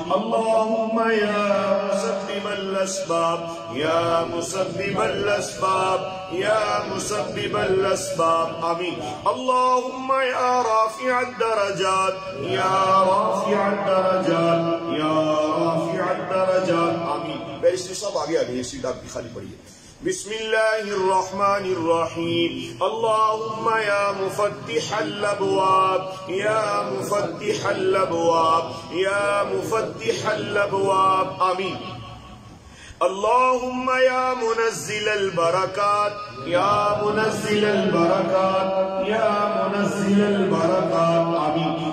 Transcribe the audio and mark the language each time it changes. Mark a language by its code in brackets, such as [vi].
[ar] اللهم يا مسبب الأسباب يا مسبب الأسباب يا مسبب الأسباب آمين. اللهم يا رافع الدرجات يا رافع الدرجات يا رافع الدرجات آمين. [ur] بیرسٹر صاحب آگے آ گئے، سیٹ آپ کی خالی پڑی ہے. [ar] بسم الله الرحمن الرحيم. اللهم يا مفتح الأبواب يا مفتح الأبواب يا مفتح الأبواب آمين. اللهم يا منزل البركات يا منزل البركات يا منزل البركات آمين.